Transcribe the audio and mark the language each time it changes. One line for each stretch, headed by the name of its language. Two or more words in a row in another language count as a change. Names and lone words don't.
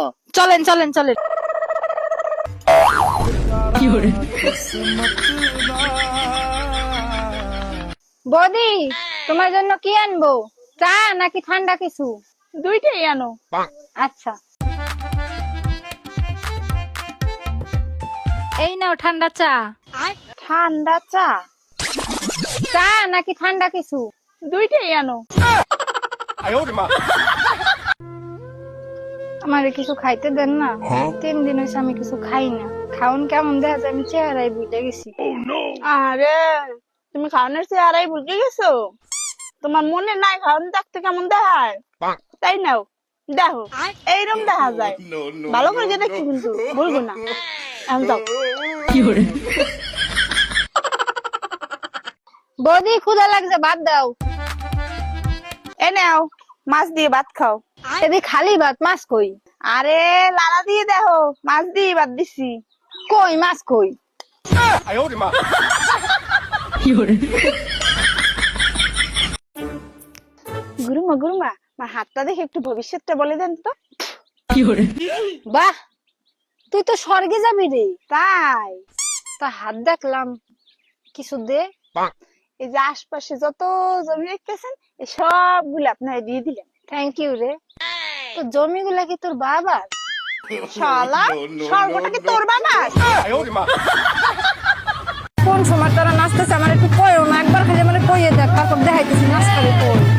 Bangla: চলেন চলেন চলেন। বৌদি তোমার জন্য কি আনবো? চা নাকি ঠান্ডা কিছু? দুইটাই আনো। আচ্ছা এই নাও ঠান্ডা চা। ঠান্ডা চা। চা নাকি ঠান্ডা কিছু? দুইটাই আনো।
Chinese: 哎呦我的妈
Bangla: আমারে কিছু খাইতে দেন না। 3 দিন হয়েছে আমি কিছু খাই না। খাওন কেমন দেখা যায় আমি চেহারায় বুঝে গেছি। আরে তুমি খাওয়ানোর চেহারাই বুঝে গেছো? তোমার মনে নাই খাওয়ান দেখতে কেমন দেখায়? তাই নাও দেখো এইরকম দেখা যায়।
English: No, no.
Bangla: ভালো করে দেখছি কিন্তু বলবো না। এখন যাও। বৌদি ক্ষুধা লাগছে ভাত দাও। এ নাও মাছ দিয়ে ভাত খাও। এদি খালি ভাত, মাছ কই? আরে লালা দিয়ে দেখো মাছ দিয়ে ভাত দিছি। কই মাছ কই?
Chinese: 哎呦我的妈
Bangla: গুরুমা গুরুমা আমার হাতটা দেখে একটু ভবিষ্যৎটা বলে দেন তো। বাহ তুই তো স্বর্গে যাবি রে। তাই তা হাত দেখলাম, কিছু দে। এই যে আশপাশে যত জমি দেখতেছেন এই সবগুলো আপনারা দিয়ে দিলেন।
English: thank you
Bangla: রে। তো জমিগুলা কি তোর বাবার? শালা
English: No, no,
Bangla: স্বর্গটা কি তোর বাবা?
Chinese: 哎呦我的妈
Bangla: কোন সময় তোরা নাচতেছে আমার একটু কইও না, একবার খালি মানে কইয়ে দেখ, তারপর দেখাইতেছি নাচ করে তোর।